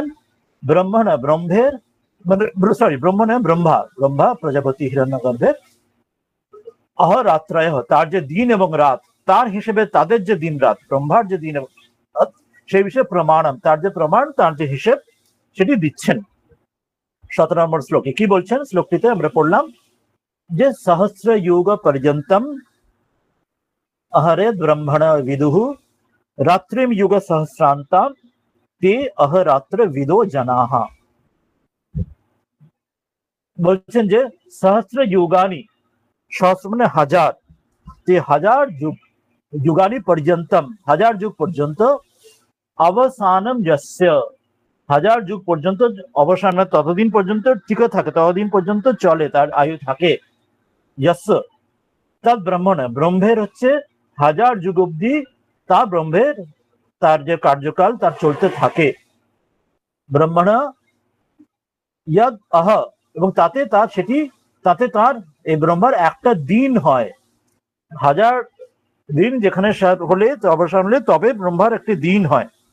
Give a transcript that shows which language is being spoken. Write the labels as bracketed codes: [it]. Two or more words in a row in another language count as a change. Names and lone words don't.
[bn] ব্রহ্মণ ব্রহ্মের মানে ব্রহ্মণ ব্রহ্মা প্রজাপতি হিরণ্যগর্ভের অহরাত্রয়, তার যে দিন এবং রাত, তার হিসেবে তাদের যে দিন রাত, ব্রহ্মার যে দিন এবং রাত, সেই বিষয়ে প্রমাণম, তার যে প্রমাণ, তার যে হিসেব, সেটি দিচ্ছেন 17 নম্বর শ্লোকে। কি বলছেন শ্লোকটিতে আমরা পড়লাম যে [sa] সহস্র যুগ পর্যন্তম अहरे ब्रह्मण विदुः रात्रिम युग सहस्रांता ते अहरात्र विदो जनाः। [bn] বলছেন যে সহস্র যুগানি, সহস্র মানে হাজার, তে হাজার যুগ, [sa] যুগানি পর্যন্তম, [bn] হাজার যুগ পর্যন্ত, [sa] অবসানম যস্য, [bn] হাজার যুগ পর্যন্ত অবসান মানে ততদিন পর্যন্ত টিকে থাকে, ততদিন পর্যন্ত চলে, তার আয়ু থাকে, [sa] যস্য তদ ব্রহ্মণ, [bn] ব্রহ্মের হচ্ছে হাজার যুগ অব্দি, তা ব্রহ্মের তার যে কার্যকাল তার চলতে থাকে, ব্রহ্মণ ইয়াদ আহ, এবং তাতে তার সেটি, তাতে তার এই ব্রহ্মার একটা দিন হয়, হাজার দিন যেখানে হলে অবসান হলে তবে ব্রহ্মার একটি দিন হয়।